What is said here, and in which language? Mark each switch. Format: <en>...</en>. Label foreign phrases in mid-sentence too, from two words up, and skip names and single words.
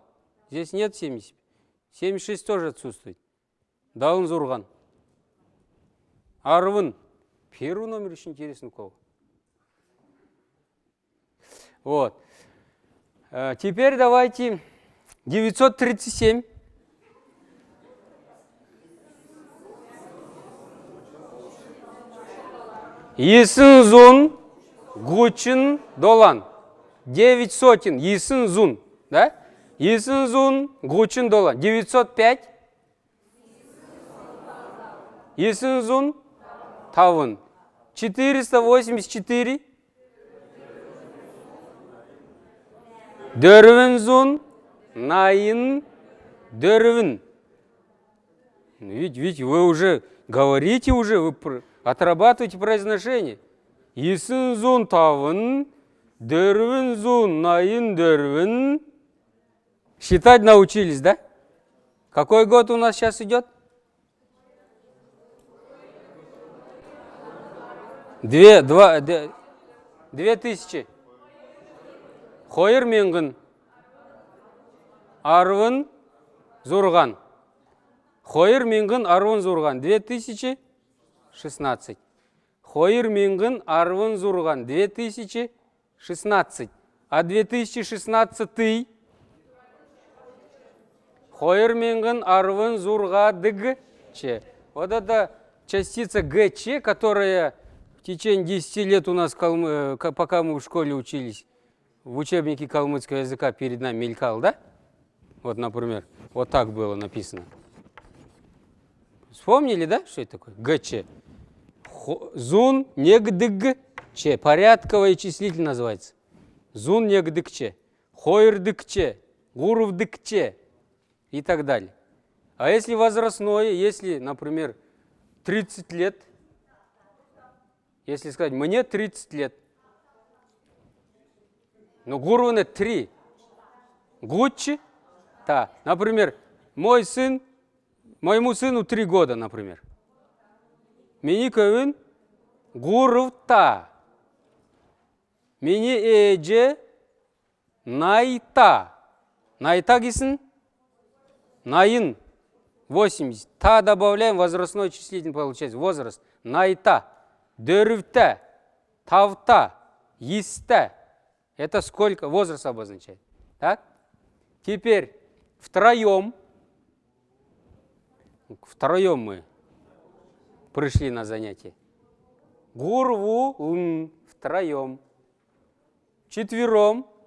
<ru>Здесь нет 70. 76 тоже отсутствует.</ru> <xal>Даунзурган. Арвын.</xal> <ru>Первый номер очень интересный у кого. Вот. Теперь давайте 937.</ru> <xal>Есынзун гучин долан. 900. Есынзун. Да? Есынзун гучин долан. 905. Есынзун тавын. 484. Дөрвинзун наин дөрвин.</xal> <ru>Видите, вы уже говорите, вы отрабатываете произношение.</ru> <xal>Есынзун тавын, дөрвинзун наин дөрвин.</xal> <ru>Считать научились, да? Какой год у нас сейчас идет? 2000.</ru> <xal>Хойыр менгін. Арвын зурган. Хойыр менгін арвын зурган. 2016. Хойыр менгін арвын зурган. 2016. А 2016 хойыр менгін арвын зурга дг.</xal> <ru>Вот это частица ГЧ, которая в течение 10 лет у нас, пока мы в школе учились, в учебнике калмыцкого языка перед нами мелькал, да? Вот, например, вот так было написано. Вспомнили, да, что это такое?</ru> <xal>ГЧ. Зун негдыгче.</xal> <ru>Порядковое числитель называется.</ru> <xal>Зун негдыгче. Хойрдыкче. Гурвдыкче.</xal> <ru>И так далее. А если возрастное, если, например, 30 лет, если сказать, мне 30 лет, но гурваны 3.</ru> <xal>Гуччи, та.</xal> <ru>Например, моему сыну 3 года, например.</ru> <xal>Мини көвін гурвта. Мини эже найта.</xal> <ru>Найта кисін?</ru> <xal>Наин. 80.</xal> <ru>Та добавляем, возрастной числитель получается. Возраст.</ru> <xal>Найта. Дөрвта. Тавта. Иста.</xal> <ru>Это сколько? Возраст обозначает. Так? Теперь втроем мы пришли на занятие. Гурву втроем. Четвером.</ru>